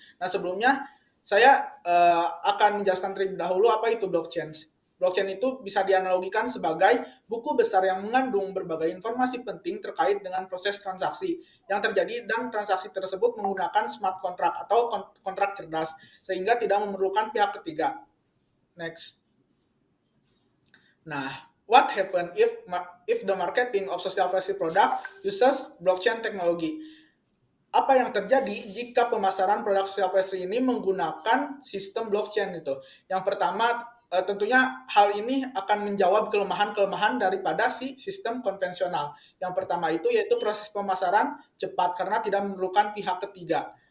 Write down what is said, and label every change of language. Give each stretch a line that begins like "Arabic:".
Indonesian: Nah, sebelumnya saya akan menjelaskan terlebih dahulu apa itu blockchain. Blockchain itu bisa dianalogikan sebagai buku besar yang mengandung berbagai informasi penting terkait dengan proses transaksi yang terjadi, dan transaksi tersebut menggunakan smart contract atau kontrak cerdas sehingga tidak memerlukan pihak ketiga.
English: Next. Nah, what happen if the marketing of social pastry product uses blockchain technology?
Indonesian: Apa yang terjadi jika pemasaran produk social pastry ini menggunakan sistem blockchain itu? Yang pertama, tentunya hal ini akan menjawab kelemahan-kelemahan daripada si sistem konvensional. Yang pertama itu yaitu proses pemasaran cepat karena tidak memerlukan pihak ketiga.